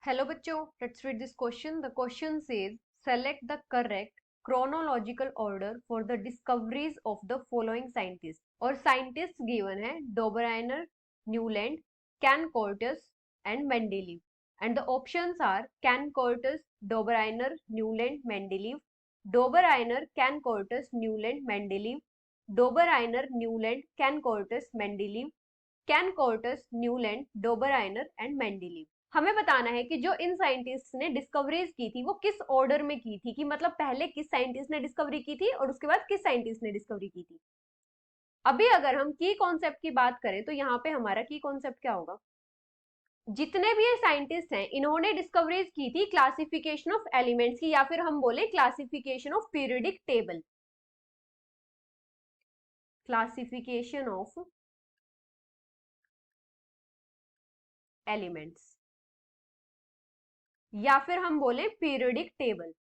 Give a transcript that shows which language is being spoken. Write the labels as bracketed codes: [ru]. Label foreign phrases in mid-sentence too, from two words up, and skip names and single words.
[en] Hello [hi] बच्चों, [en] let's read this question. The question says, select the correct chronological order for the discoveries of the following scientists. [hi] और [en] scientists given [hi] है Dobereiner, Newland, Can Cortus and Mendeleev. [en] And the options are Can Cortus, Dobereiner, Newland, Mendeleev, Dobereiner, Can Cortus, Newland, Mendeleev, Dobereiner, Newland, Can Cortus, Mendeleev, Can Cortus, Newland, Dobereiner and Mendeleev. [hi] हमें बताना है कि जो इन साइंटिस्ट ने डिस्कवरीज की थी वो किस ऑर्डर में की थी, कि मतलब पहले किस साइंटिस्ट ने डिस्कवरी की थी और उसके बाद किस साइंटिस्ट ने डिस्कवरी की थी। अभी अगर हम [en] key concept [hi] की बात करें तो यहाँ पे हमारा [en] key concept [hi] क्या होगा, जितने भी ये साइंटिस्ट हैं इन्होंने डिस्कवरीज की थी [en] classification of elements [hi] की, या फिर हम बोले [en] classification of periodic table, classification of elements, [hi] या फिर हम बोले [en] periodic table.